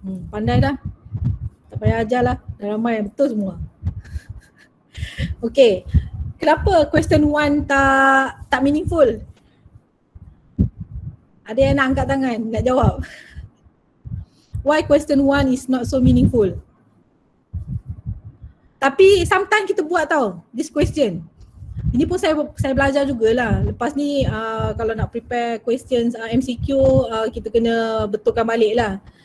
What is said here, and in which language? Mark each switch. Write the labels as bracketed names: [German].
[Malay] Pandai dah. Tak payah ajar lah. Dah ramai yang betul semua. Okay. Kenapa question 1 tak meaningful? Ada yang nak angkat tangan, nak jawab. [English] Why question 1 is not so meaningful? [Malay] Tapi sometimes kita buat tau, [English] this question. [Malay] Ini pun saya belajar jugalah. Lepas ni kalau nak prepare questions MCQ, kita kena betulkan balik lah.